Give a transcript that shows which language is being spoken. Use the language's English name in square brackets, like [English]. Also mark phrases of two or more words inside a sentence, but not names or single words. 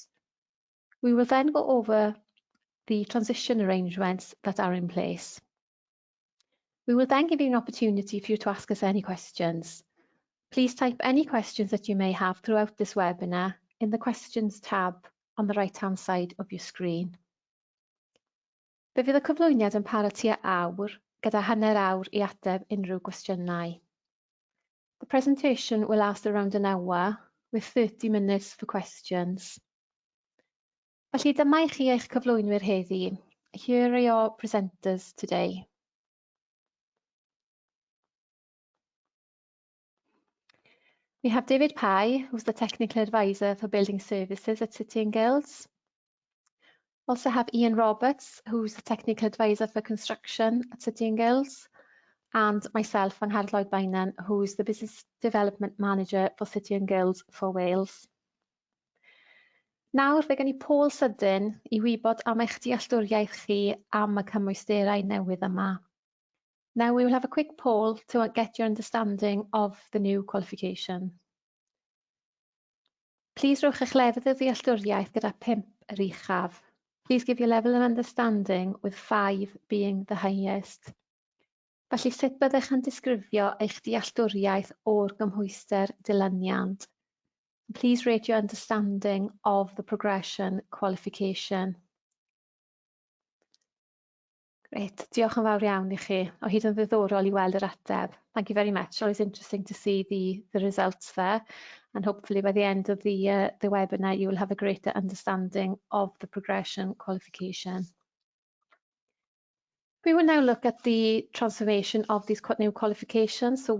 [English] We will then go over the transition arrangements that are in place. We will then give you an opportunity for you to ask us any questions. Please type any questions that you may have throughout this webinar in the Questions tab on the right-hand side of your screen. [Welsh] Fe fydd y cyflwyniad yn para tua awr, gyda hanner awr i ateb unrhyw gwestiynau. [English] The presentation will last around an hour, with 30 minutes for questions. [Welsh] Felly dyma i chi eich cyflwynwyr heddi. [English] Here are your presenters today. We have David Pye, who's the Technical Advisor for Building Services at City and Guilds. Also have Ian Roberts, who's the Technical Advisor for Construction at City and Guilds, and myself, Angharad Lloyd-Bainan, who's the Business Development Manager for City and Guilds for Wales. [Welsh] Nawr fe gen I Paul sydyn I wybod am eich dealltwriaeth chi am y cymwysterau newydd yma. [English] Now we will have a quick poll to get your understanding of the new qualification. [Welsh] Please rowch eich lefydd o ddealltwriaeth gyda 5 yr uchaf. [English] Please give your level of understanding with 5 being the highest. [Welsh] Felly sut byddech yn disgrifio eich dealltwriaeth o'r gymhwyster dilyniant? [English] Please rate your understanding of the progression qualification. Great, [Welsh] diolch yn fawr iawn I chi. O hyd yn ddiddorol I weld yr ateb. [English] Thank you very much. Always interesting to see the results there. And hopefully by the end of the webinar, you will have a greater understanding of the progression qualification. We will now look at the transformation of these new qualifications.